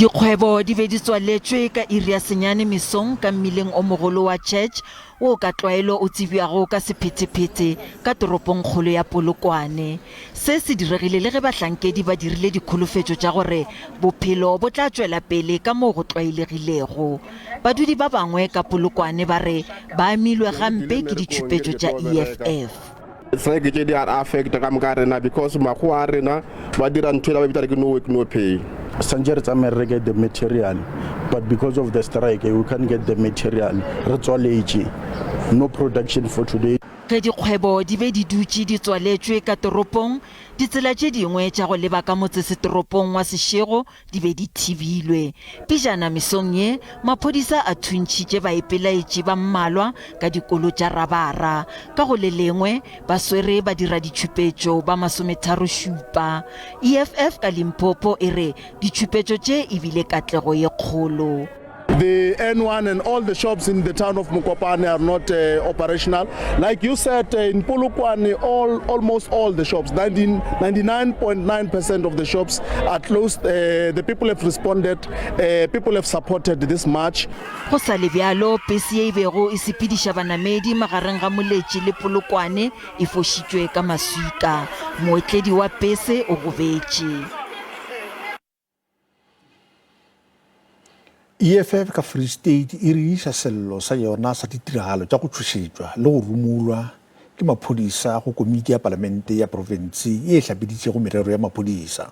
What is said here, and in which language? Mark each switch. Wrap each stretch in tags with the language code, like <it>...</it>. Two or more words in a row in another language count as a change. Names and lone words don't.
<nso>Dikgwebo di be di tswaletswe ka iri ya senyane mesong ka mmileng o mogolo wa Church o ka tlwaelo o tsebiwago ka sephetephete ka toropong kgolo ya Polokwane. Se se diregile le ge bahlankedi ba dirile dikholofetšo tša gore bophelo bo tla tšwela pele ka moo go tlwaelegilego. Badudi ba bangwe ka Polokwane ba re ba amilwe gampe ke ditšhupetšo tša EFF.</nso> <en>They are affected because no work, no pay. Sanjay get the material, but because of the strike, we can't get the material. No production for today.</en> <nso>Ge dikgwebo di be di dutse di tswaletswe ka toropong, ditsela tše dingwe tša go leba ka motsesetoropong wa Seshego di be di thibilwe. Pejana mesong ye, maphodisa a thuntšhitše baepelaetši ba mmalwa ka dikolo tša rabara. Ka go le lengwe, ba swere ba dira ditšhupetšo ba 37. EFF ka Limpopo e re ditšhupetšo tše e bile katlego ye kgolo.</nso> <en>The N1 and all the shops in the town of Mokopane are not operational. Like you said, in Polokwane, almost all the shops, 99.9% of the shops are closed. The people have responded, people have supported this march.</en> <nso>Go sa le bjalo, pese ye e bego e sepediša banamedi magareng ga Moletši le Polokwane e fošitšwe ka maswika. Moetledi wa pese o gobetše. EFF ka Free State e re isa sello sa yona sa ditiragalo tša go tšhošetšwa le go rumulwa ke maphodisa go komiti ya palamente ya province e hlapeditšego merero ya maphodisa.</nso>